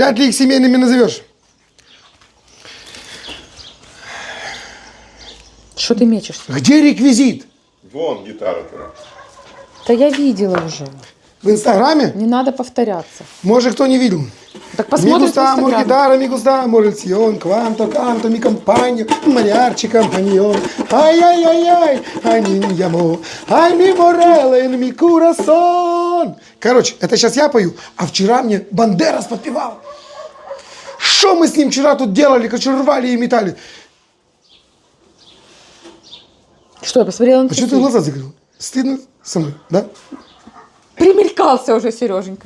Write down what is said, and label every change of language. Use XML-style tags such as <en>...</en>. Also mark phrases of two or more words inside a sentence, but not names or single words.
<ru>вряд ли их семейными назовешь. Что ты мечешься? Где реквизит? Вон гитара-то. Да я видела уже. В Инстаграме? Не надо повторяться. Может, кто не видел? Так</ru> <es>Mi</es> <ru>посмотрим в</ru> <es>gusta, amor,</es> <ru>Инстаграме.</ru> <es>guitarra, mi gusta, amor, el sion, cuanto canto, mi compagno, mariachi, compañón. Ay, ay, ay, ay, ay, mi amor, ay, mi morella, en mi corazón.</es> <ru>Короче, это сейчас я пою, а вчера мне Бандерас подпевал. Что мы с ним вчера тут делали, короче, рвали и метали. Что, я посмотрела на А что ты часы? глаза закрыл? Стыдно со мной, да? заикался уже, Сереженька.</ru>